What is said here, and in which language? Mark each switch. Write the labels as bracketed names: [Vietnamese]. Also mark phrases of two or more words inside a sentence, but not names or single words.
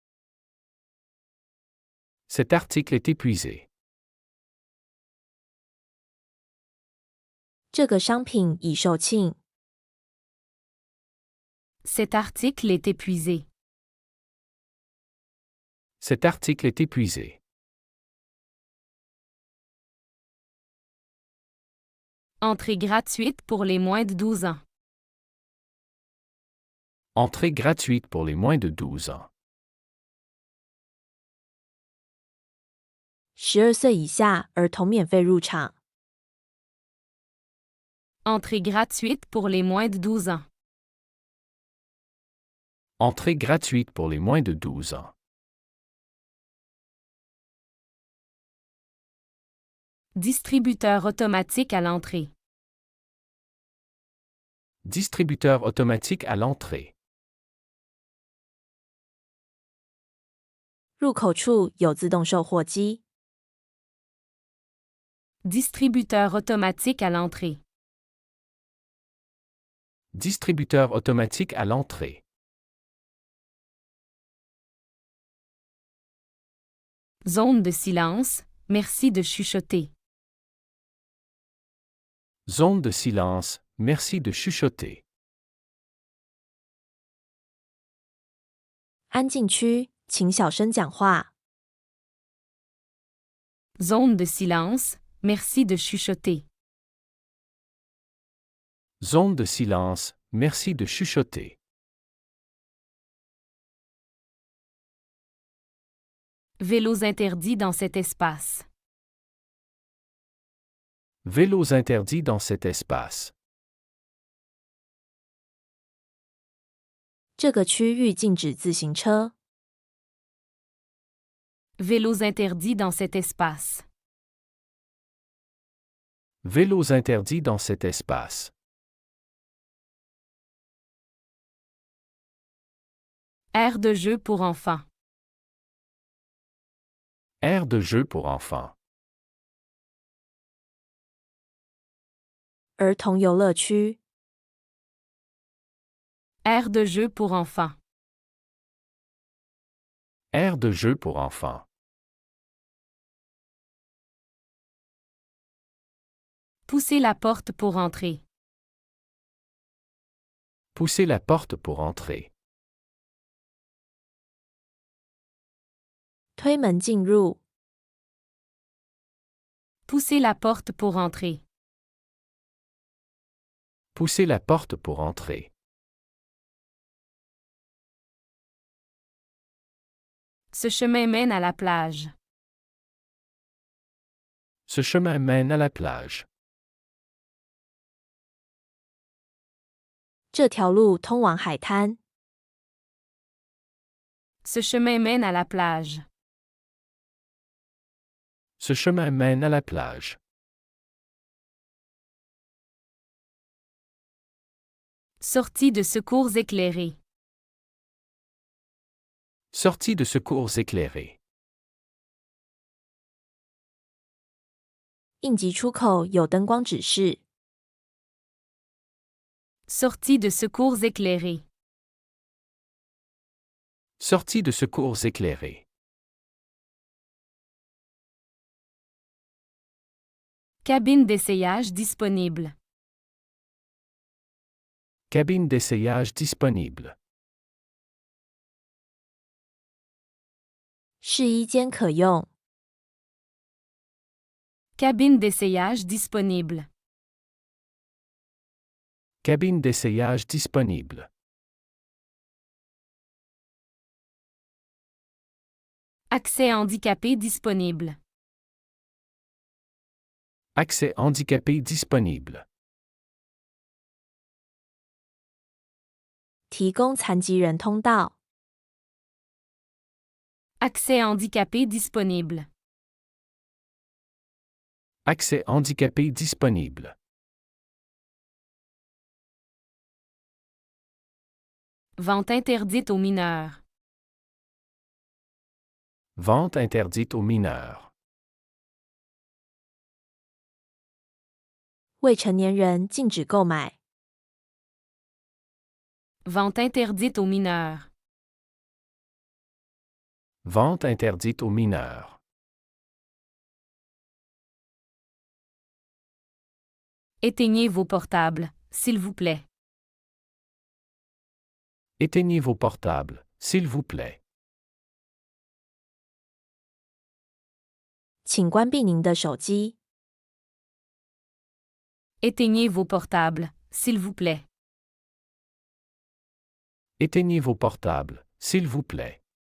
[French] Cet article est épuisé. [Chinese] 这个商品已售罄。 [French] Cet article est épuisé. Cet article est épuisé. Entrée gratuite pour les moins de 12 ans. Entrée gratuite pour les moins de 12 ans. [Chinese] 12 岁以下儿童免费入场。 [French] Entrée gratuite pour les moins de 12 ans. Entrée gratuite pour les moins de 12 ans. Distributeur automatique à l'entrée. Distributeur automatique à l'entrée. [Chinese] 入口处有自动售货机。 [French] Distributeur automatique à l'entrée. Distributeur automatique à l'entrée. Zone de silence, merci de chuchoter. Zone de silence, merci de chuchoter. [Chinese] 安静区，请小声讲话。 [French] Zone de silence, merci de chuchoter. Zone de silence, merci de chuchoter. Vélos interdits dans cet espace. Vélos interdits dans cet espace. [Chinese] 这个区域禁止自行车。 [French] Vélos interdits dans cet espace. Vélos interdits dans cet espace. Aire de jeu pour enfants. Aire de jeu pour enfants. [Chinese] 儿童游乐区。 [French] Aire de jeu pour enfants. Aire de jeu pour enfants. Pousser la porte pour entrer. Pousser la porte pour entrer. [Chinese] 推门进入。 [French] Pousser la porte pour entrer. Pousser la porte pour entrer. Ce chemin mène à la plage. Ce chemin mène à la plage. [Chinese] 这条路通往海滩。 [French] Ce chemin mène à la plage. Ce chemin mène à la plage. Sortie de secours éclairée. Sortie de secours éclairée. [Chinese] 应急出口有灯光指示。 [French] Sortie de secours éclairée. Sortie de secours éclairée. Cabine d'essayage disponible. Cabine d'essayage disponible. [Chinese] 试衣间可用。 [French] Cabine d'essayage disponible. Cabine d'essayage disponible. Accès handicapé disponible. Accès handicapé disponible. [Chinese] 提供残疾人通道。 [French] Accès handicapé disponible. Accès handicapé disponible. Vente interdite aux mineurs. Vente interdite aux mineurs. [Chinese] 未成年人禁止购买。 [French] Vente interdite aux mineurs. Vente interdite aux mineurs. Éteignez vos portables, s'il vous plaît. Éteignez vos portables, s'il vous plaît. [Chinese] 请关闭您的手机。 [French] Éteignez vos portables, s'il vous plaît. Éteignez vos portables, s'il vous plaît.